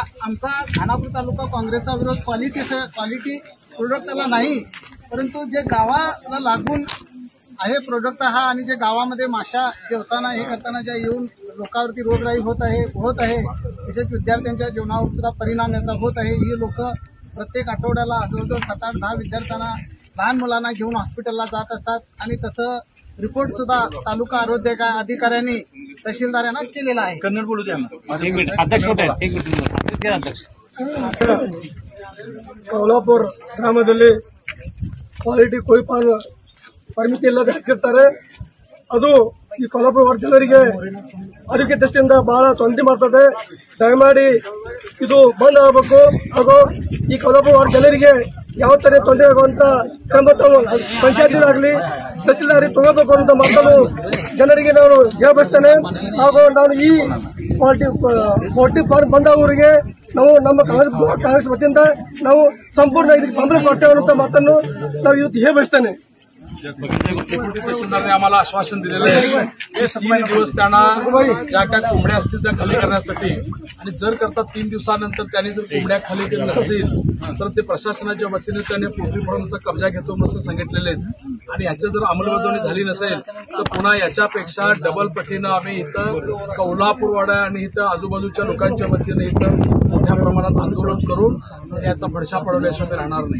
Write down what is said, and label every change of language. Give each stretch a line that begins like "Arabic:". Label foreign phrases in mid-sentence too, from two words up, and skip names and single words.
Marathi: आमचा खानापूर तालुका काँग्रेसचा विरोध क्वालिटी प्रोडक्टला नाही, परंतु जे गावाला लागून आहे प्रोडक्ट हा, आणि जे गावामध्ये माशा जेवताना हे करताना ज्या येऊन लोकांवरती रोगराई होत आहे तसेच विद्यार्थ्यांच्या जीवनावर सुद्धा परिणाम याचा होत आहे. ही लोक प्रत्येक आठवड्याला जवळजवळ 7-8-10 विद्यार्थ्यांना, लहान मुलांना घेऊन हॉस्पिटलला जात असतात आणि तसं रिपोर्ट सुद्धा तालुका आरोग्य अधिकाऱ्यांनी तहसीलदारांना केलेला आहे.
Kannada: ಕನ್ನಡ ಬೋಲೂ
Marathi: द्या.
Kannada: ಕೌಲಾಪುರ ಗ್ರಾಮದಲ್ಲಿ ಕ್ವಾಲಿಟಿ ಕೊಯ್ ಪರ್ಮಿಷನ್ ಇಲ್ಲದೆ ಹಾಕಿರ್ತಾರೆ. ಅದು ಈ ಕೌಲಾಪುರ ಜನರಿಗೆ ಆರೋಗ್ಯ ದೃಷ್ಟಿಯಿಂದ ಬಹಳ ತೊಂದರೆ ಮಾಡ್ತದೆ. ದಯಮಾಡಿ ಇದು ಬಂದ್ ಆಗಬೇಕು. ಹಾಗೂ ಈ ಕೌಲಾಪುರ ಜನರಿಗೆ ಯಾವ ತರ ತೊಂದರೆ ಆಗುವಂತ ಕ್ರಮ ಪಂಚಾಯತಿನಾಗಲಿ ತಹಸೀಲ್ದಾರಿ ತಗೋಬೇಕು ಅಂತ ಮಾತನ್ನು ಜನರಿಗೆ ನಾನು ಹೇಳ್ಬಯಸ್ತೇನೆ. ಹಾಗೂ ನಾನು ಈ ಪೋಲ್ಟ್ರಿ ಫಾರ್ಮ್ ಬಂದವರಿಗೆ ನಾವು ನಮ್ಮ ಕಾಂಗ್ರೆಸ್ ವತಿಯಿಂದ ನಾವು ಸಂಪೂर्ण ಇದಕ್ಕೆ ಬೆಂಬಲ ಕೊಡ್ತೇವೆ ಅನ್ನೋ ಮಾತನ್ನು ನಾವು ಇವತ್ತು ಹೇಳ್ಬಯಸ್ತೇನೆ.
Marathi: तहसीलदारांनी आम्हाला आश्वासन दिलेलं आहे. 3 दिवस त्यांना ज्या काय कोंबड्या असतील त्या खाली करण्यासाठी, आणि जर करता 3 दिवसानंतर त्यांनी जर कोंबड्या खाली केल्या नसतील तर ते प्रशासनाच्या वतीने त्यांनी पोल्ट्री फार्मचा कब्जा घेतो असं सांगितलेले आहेत. आणि याची जर अंमलबजावणी झाली नसेल तर पुन्हा याच्यापेक्षा डबल पटीनं आम्ही इथं कौलापूरवाडा आणि इथं आजूबाजूच्या लोकांच्या वतीने इथं मोठ्या प्रमाणात आंदोलन करून याचा फडशा पडवल्याशिवाय राहणार नाही.